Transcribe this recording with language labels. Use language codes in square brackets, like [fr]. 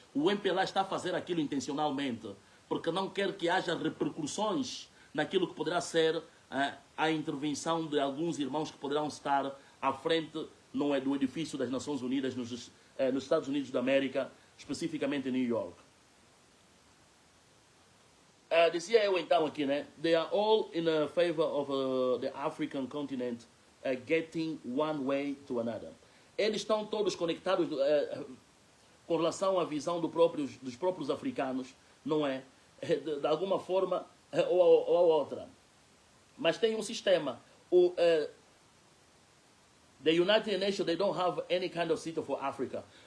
[pt] O MPLA está a fazer aquilo intencionalmente, porque não quer que haja repercussões naquilo que poderá ser a intervenção de alguns irmãos que poderão estar à frente, não é, do edifício das Nações Unidas nos Estados Unidos da América, especificamente em New York. Dizia eu então aqui, né? [en] They are all in favor of the African continent getting one way to another. [pt] Eles estão todos conectados com relação à visão dos próprios africanos, não é? De alguma forma ou a outra. Mas tem um sistema. [en] The United Nations, they don't have any kind of seat for Africa.